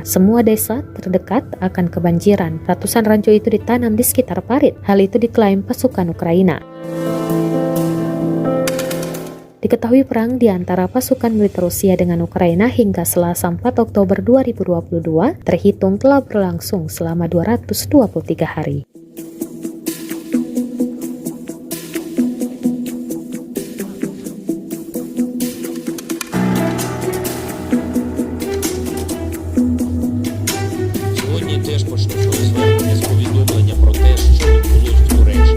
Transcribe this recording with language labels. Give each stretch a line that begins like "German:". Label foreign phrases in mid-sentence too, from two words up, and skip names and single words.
Indonesian: Semua desa terdekat akan kebanjiran. Ratusan ranjau itu ditanam di sekitar parit. Hal itu diklaim pasukan Ukraina. Diketahui perang di antara pasukan militer Rusia dengan Ukraina hingga Selasa 4 Oktober 2022 terhitung telah berlangsung selama 223 hari.
Ukrainian: Сьогодні теж почну своє звернення з повідомлення про те, що відбулось в Туреччині.